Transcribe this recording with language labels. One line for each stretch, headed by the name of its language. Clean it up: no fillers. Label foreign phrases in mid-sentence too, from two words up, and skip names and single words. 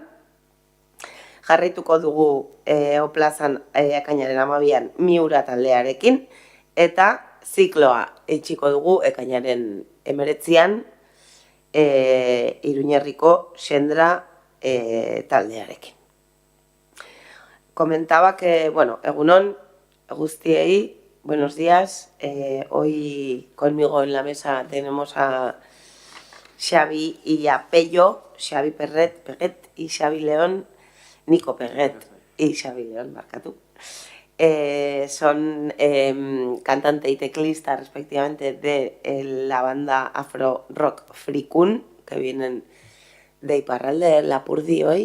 Basque: Jarraituko dugu Oplazan ekainaren 12an Miura taldearekin, eta zikloa itxiko dugu ekainaren 19an Iruñerriko Xendra taldearekin.
Spanish: Comentaba que,
Basque: egunon, guztiei,
Spanish: buenos días. Hoy conmigo en la mesa tenemos a Xavi y a Pello, Xavi Peget y Xavi León, Niko Peget y Xavi León, barkatu. Son cantante y teclista respectivamente de la banda afro rock Frikun, que vienen de Iparralde, de Lapurdi hoy.